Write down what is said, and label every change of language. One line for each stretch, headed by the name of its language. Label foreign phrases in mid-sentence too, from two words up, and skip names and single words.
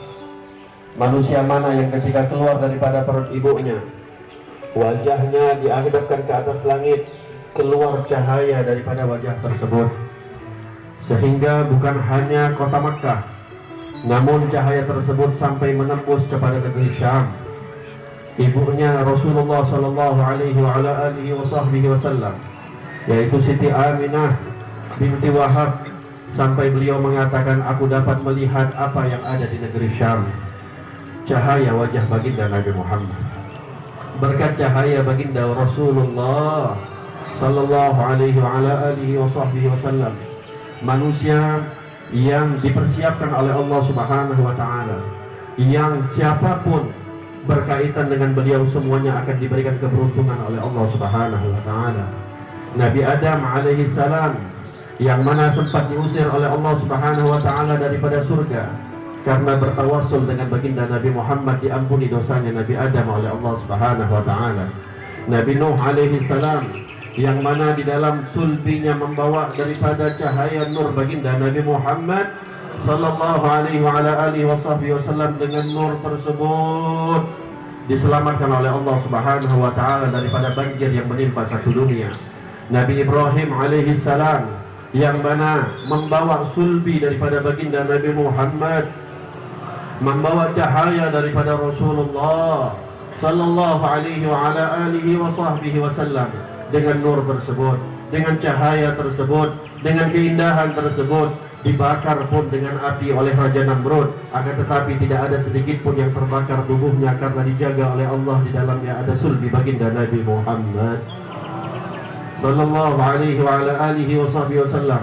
Indonesian: Manusia mana yang ketika keluar daripada perut ibunya, wajahnya dihadapkan ke atas langit, keluar cahaya daripada wajah tersebut, sehingga bukan hanya kota Makkah, namun cahaya tersebut sampai menembus kepada negeri Syam. Ibunya Rasulullah
Arabic: صلى الله عليه وسلم,
Indonesian: yaitu Siti Aminah binti Wahab, sampai beliau mengatakan, aku dapat melihat apa yang ada di negeri Syam, cahaya wajah baginda Nabi Muhammad. Berkat cahaya baginda Rasulullah
Arabic: صلى الله عليه وسلم,
Indonesian: manusia yang dipersiapkan oleh Allah
Arabic: سبحانه وتعالى,
Indonesian: yang siapapun berkaitan dengan beliau semuanya akan diberikan keberuntungan oleh Allah
Arabic: سبحانه وتعالى.
Indonesian: Nabi Adam
Arabic: عليه السلام,
Indonesian: yang mana sempat diusir oleh Allah
Arabic: سبحانه وتعالى
Indonesian: daripada surga karena bertawassul dengan baginda Nabi Muhammad, diampuni dosanya Nabi Adam oleh Allah
Arabic: سبحانه وتعالى.
Indonesian: Nabi Nuh
Arabic: عليه السلام,
Indonesian: yang mana di dalam sulbinya membawa daripada cahaya nur baginda Nabi Muhammad
Arabic: صلى الله عليه وسلم,
Indonesian: dengan nur tersebut diselamatkan oleh Allah
Arabic: سبحانه وتعالى
Indonesian: daripada banjir yang menimpa satu dunia. Nabi Ibrahim
Arabic: عليه السلام,
Indonesian: yang mana membawa sulbi daripada baginda Nabi Muhammad, membawa cahaya daripada Rasulullah
Arabic: صلى الله عليه وسلم,
Indonesian: dengan nur tersebut, dengan cahaya tersebut, dengan keindahan tersebut, dibakar pun dengan api oleh Raja Namrud, akan tetapi tidak ada sedikit pun yang terbakar tubuhnya karena dijaga oleh Allah. Di dalamnya ada sulbi baginda Nabi Muhammad
Arabic: صلى الله عليه وسلم.